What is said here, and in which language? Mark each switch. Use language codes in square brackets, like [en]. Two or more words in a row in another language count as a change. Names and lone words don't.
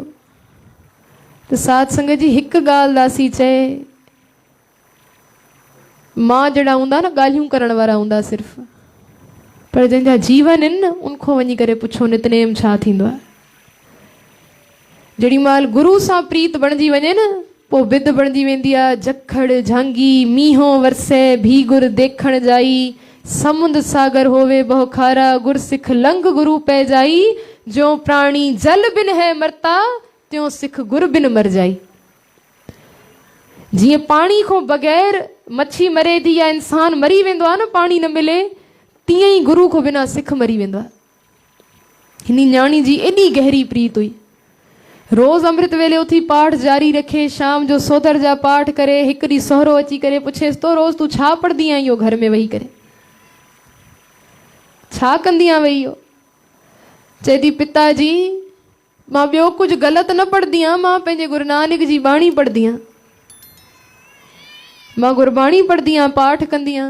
[sd] त साध संगत जी हिकु ॻाल्हि दासी चए, मां जहिड़ा हूंदा न ॻाल्हियूं करण वारा हूंदा सिर्फ़ु, पर जंहिंजा जीवन आहिनि न उनखां वञी करे पुछो नितनेम छा थींदो आहे। जेॾी महिल गुरू सां प्रीत बणिजी वञे न, पोइ बिद बणिजी वेंदी आहे। [pa] ਜਖੜ ਝਾਂਗੀ ਮੀਂਹੋਂ ਵਰਸੇ ਭੀ ਗੁਰ ਦੇਖਣ ਜਾਈ, ਸਮੁੰਦ ਸਾਗਰ ਹੋਵੇ ਬਹੁ ਖਾਰਾ, ਗੁਰ ਸਿਖ ਲੰਘ ਗੁਰੁ ਪੈ ਜਾਈ, ਜੋ ਪ੍ਰਾਣੀ ਜਲ ਬਿਨ ਹੈ ਮਰਤਾ, ਤਿਉਂ ਸਿਖ ਗੁਰ ਬਿਨ ਮਰ ਜਾਈ। [sd] जीअं पाणी खां बग़ैर मच्छी मरे थी या इंसान मरी वेंदो आहे न, पाणी न मिले, तीअं ई गुरू खां बिना सिख मरी वेंदो आहे। हिन न्याणी जी एॾी गहरी प्रीत हुई। रोज़ अमृत वेले उथी पाठ जारी रखे, शाम जो सोदर जा पाठ करे। हिकु ॾींहुं सोहरो अची करे पुछेसि तो, रोज़ तूं छा पढ़ंदी आहीं इहो घर में वेही करे, छा कंदी आहीं वेही इहो? चए थी, पिताजी मां ॿियो कुझु ग़लति न पढ़ंदी आहियां, मां पंहिंजे गुरु नानक जी बाणी पढ़ंदी आहियां, मां गुरबाणी पढ़ंदी आहियां, पाठ कंदी आहियां।